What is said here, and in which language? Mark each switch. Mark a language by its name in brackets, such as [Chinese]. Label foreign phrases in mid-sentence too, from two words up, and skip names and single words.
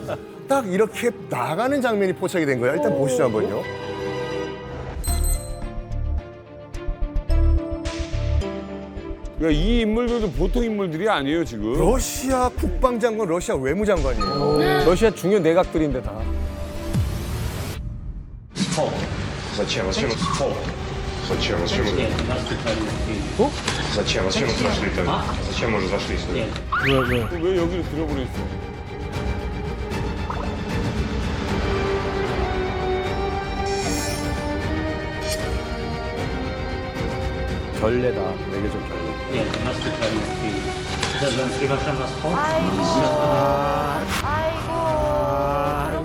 [Korean] 딱 이렇게 나가는 장면이 포착이 된 거예요. 일단 보시죠 한번요. 그러니까 이 인물들도 보통 인물들이 아니에요 지금. 러시아 국방장관, 러시아 외무장관이에요. 러시아 중요 내각들인데 다. [Russian] Зачем вы зашли тогда? Зачем мы зашли сюда? [Korean] 왜 여기를 들어버렸어? 결례다. 외교적 결례. 아이고.